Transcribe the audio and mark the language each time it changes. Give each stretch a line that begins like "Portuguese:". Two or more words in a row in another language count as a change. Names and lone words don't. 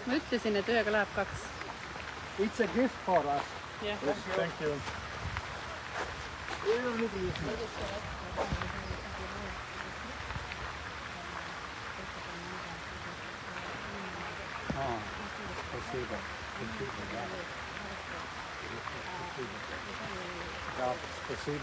Estonian: ütlesin, et ühega läheb 2.
English: It's a gift for us.
Estonian: Jah.
English: Thank you.
Russian: Спасибо. Да, спасибо.